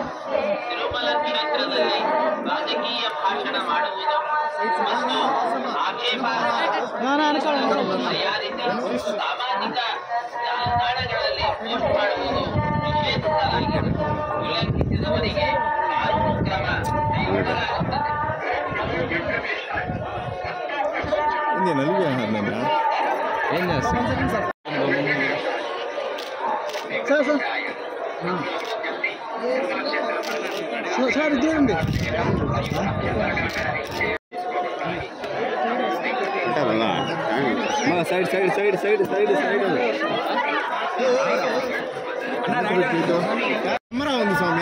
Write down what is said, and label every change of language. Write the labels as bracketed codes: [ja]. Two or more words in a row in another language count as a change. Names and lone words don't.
[kn] ತಿರುಮಲ ಕ್ಷೇತ್ರದಲ್ಲಿ ರಾಜಕೀಯ ಭಾಷಣ ಮಾಡುವುದು ಮತ್ತು ಆಕ್ಷೇಪಾರ್ಹ ಮರ್ಯಾದಿತ ಸಾಮಾಜಿಕ ಜಾಲತಾಣಗಳಲ್ಲಿ ಪೋಸ್ಟ್ ಮಾಡುವುದು ನಿಷೇಧಿಸಲಾಗಿದೆ. ಉಲ್ಲಂಘಿಸಿದವರಿಗೆ ಕಾನೂನು ಕ್ರಮ ಕೈಗೊಳ್ಳಲಾಗುತ್ತದೆ. [te] సార్ ఇదేండి సైడ్ సైడ్ సైడ్ సైడ్ సైడ్ సైడ్ కెమెరా ఉంది స్వామి.